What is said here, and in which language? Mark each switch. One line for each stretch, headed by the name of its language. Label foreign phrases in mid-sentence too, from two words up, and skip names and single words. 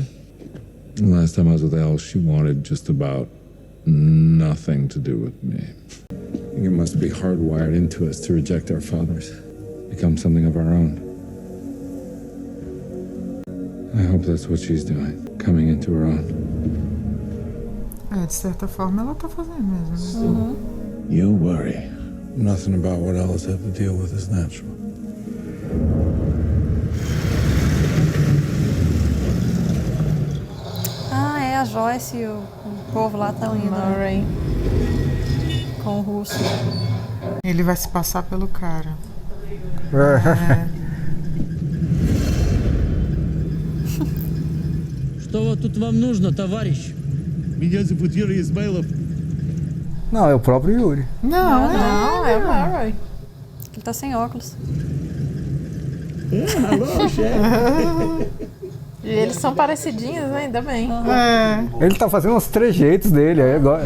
English: Last time I was with Elle, she wanted just about nothing to do with me. I think it must be hardwired into us to reject our fathers, become something of our own. I hope that's what she's doing, coming into her own.
Portuguese: É, de certa forma ela tá fazendo mesmo, né?
English: You worry. Nothing about what Ellis had to deal with is natural.
Portuguese: Ah, é, a Joyce e o povo lá estão indo Murray. com o russo. Ele vai se passar pelo cara.
Russian: Что тут вам нужно, товарищ? Меня зовут Юрий Измайлов.
Portuguese: Não, é o próprio Yuri. Não, é o Murray. Ele tá sem óculos. Hello, chefe. E eles são parecidinhos, né? Ainda bem. Ele tá fazendo os trejeitos dele aí agora.